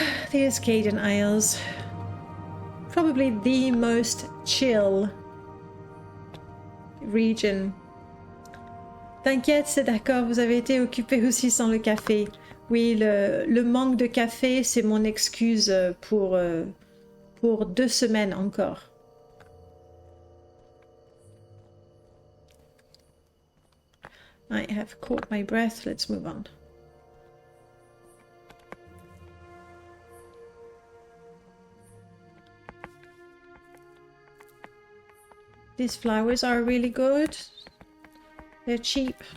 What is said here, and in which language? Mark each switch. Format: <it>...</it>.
<en>The Ascadian Isles. Probably the most chill region.</en> <fr>T'inquiète, c'est d'accord, vous avez été occupé aussi sans le café. Oui, le manque de café, c'est mon excuse pour 2 semaines encore.</fr> <en>I have caught my breath, let's move on. These flowers are really good. They're cheap.</en>